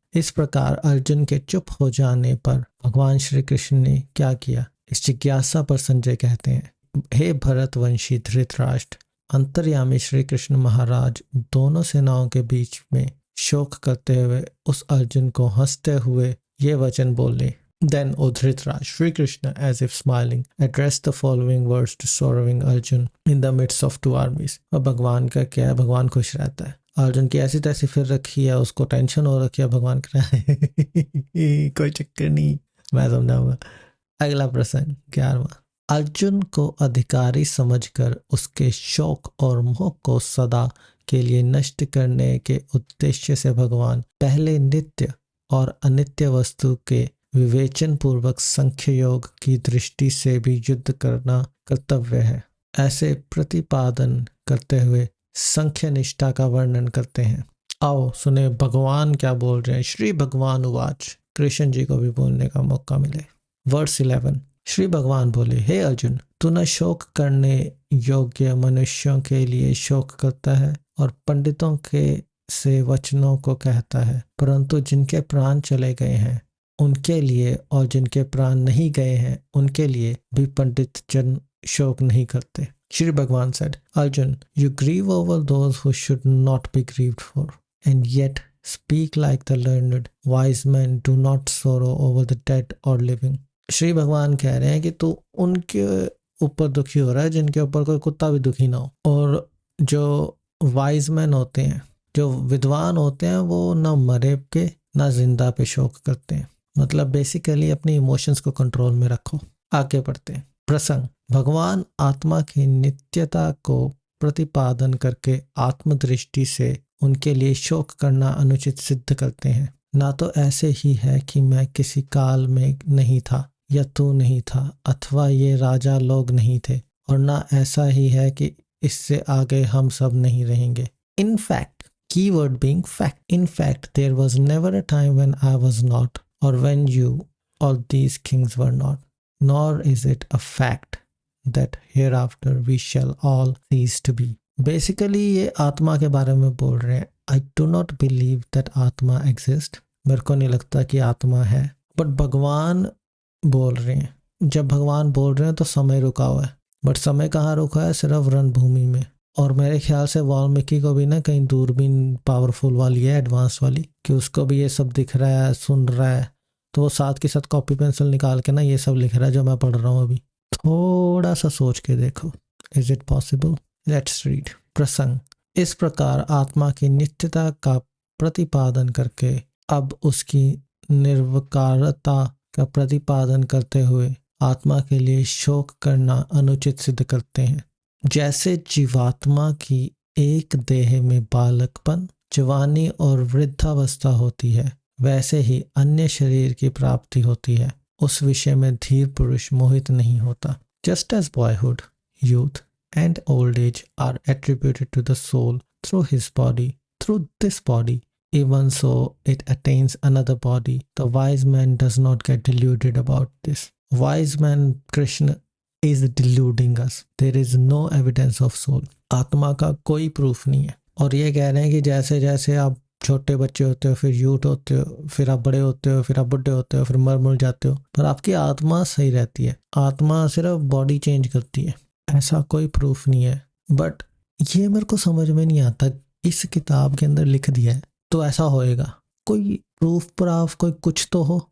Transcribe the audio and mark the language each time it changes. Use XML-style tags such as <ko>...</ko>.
<hi>इस प्रकार अर्जुन के चुप हो जाने पर भगवान श्री कृष्ण ने क्या किया, इस जिज्ञासा पर संजय कहते हैं, हे भरतवंशी धृतराष्ट्र, अंतर्यामी श्री कृष्ण महाराज दोनों सेनाओं के बीच में शोक करते हुए उस अर्जुन को हंसते हुए ये वचन बोले।</hi> <en>Then, O Dhritarashtra, Shri Krishna, as if smiling, addressed the following words to sorrowing Arjun in the midst of two armies.</en> <hi>अब भगवान का क्या है, भगवान खुश रहता है। अर्जुन की ऐसी तैसी फिर रखी है, उसको टेंशन हो रखी है, भगवान कह रहा है कोई चक्कर नहीं, मैं समझाऊंगा। अगला प्रसंग 11वां। अर्जुन को अधिकारी समझकर उसके शोक और मोह को सदा के लिए नष्ट करने के उद्देश्य से भगवान पहले नित्य और अनित्य वस्तु के विवेचन पूर्वक संख्य योग की दृष्टि से भी युद्ध करना कर्तव्य है, ऐसे प्रतिपादन करते हुए संख्य निष्ठा का वर्णन करते हैं। आओ सुने भगवान क्या बोल रहे हैं। श्री भगवान उवाच, कृष्ण जी को भी बोलने का मौका मिले। वर्स 11। श्री भगवान बोले, हे अर्जुन, तू न शोक करने योग्य मनुष्यों के लिए शोक करता है और पंडितों के से वचनों को कहता है, परंतु जिनके प्राण चले गए हैं उनके लिए और जिनके प्राण नहीं गए हैं उनके लिए भी पंडित जन शोक नहीं करते।</hi> <en>Shri Bhagwan said, Arjun, you grieve over those who should not be grieved for, and yet speak like the learned wise men do not sorrow over the dead or living.</en> <hi>Shri भगवान कह रहे हैं कि तू उनके ऊपर दुखी हो रहा है जिनके ऊपर कोई कुत्ता भी दुखी ना हो, और जो वाइज मैन होते हैं, जो विद्वान होते हैं, वो ना मरे के ना जिंदा पे शोक करते हैं। मतलब बेसिकली अपनी इमोशंस को कंट्रोल में रखो। आगे बढ़ते हैं। प्रसंग, भगवान आत्मा की नित्यता को प्रतिपादन करके आत्मदृष्टि से उनके लिए शोक करना अनुचित सिद्ध करते हैं। ना तो ऐसे ही है कि मैं किसी काल में नहीं था या तू नहीं था अथवा ये राजा लोग नहीं थे, और ना ऐसा ही है कि इससे आगे हम सब नहीं रहेंगे।</hi> <en>In fact, keyword being fact, in fact there was never a time when I was not or when you or these kings were not, nor is it a fact that hereafter we shall all cease to be.</en> <hi>Basically ये आत्मा के बारे में बोल रहे हैं।</hi> <en>I do not believe that atma exist,</en> <hi>मेरे को नहीं लगता कि आत्मा है, बट भगवान बोल रहे हैं। जब भगवान बोल रहे हैं तो समय रुका हुआ है, बट समय कहाँ रुका है, सिर्फ रणभूमि में। और मेरे ख्याल से वाल्मीकि को भी ना कहीं दूरबीन पावरफुल वाली है, एडवांस वाली, कि उसको भी ये सब दिख रहा है, सुन रहा है, तो वो साथ के साथ कॉपी पेंसिल निकाल के ना ये सब लिख रहा है जो मैं पढ़ रहा हूँ अभी। थोड़ा सा सोच के देखो,</hi> <en>Is it possible? Let's read.</en> <hi>प्रसंग, इस प्रकार आत्मा की नित्यता का प्रतिपादन करके अब उसकी निर्विकारता का प्रतिपादन करते हुए आत्मा के लिए शोक करना अनुचित सिद्ध करते हैं। जैसे जीवात्मा की एक देह में बालकपन, जवानी और वृद्धावस्था होती है, वैसे ही अन्य शरीर की प्राप्ति होती है। उस विषय में धीर पुरुष मोहित नहीं होता।</hi> <en>Just as boyhood, youth and old age are attributed to the soul through his body, through this body, even so it attains another body. The wise man does not get deluded about this. Wise man Krishna is deluding us. There is no evidence of soul.</en> <hi>आत्मा का कोई proof नहीं है। और ये कह रहे हैं कि जैसे जैसे आप छोटे बच्चे होते हो, फिर यूथ होते हो, फिर आप बड़े होते हो, फिर आप बुढ़े होते हो, फिर मर मुर जाते हो, पर आपकी आत्मा सही रहती है। आत्मा सिर्फ बॉडी चेंज करती है, ऐसा कोई प्रूफ नहीं है। बट ये मेरे को समझ में नहीं आता, इस किताब के अंदर लिख दिया है तो ऐसा होएगा, कोई प्रूफ प्राफ कोई कुछ तो हो।</hi>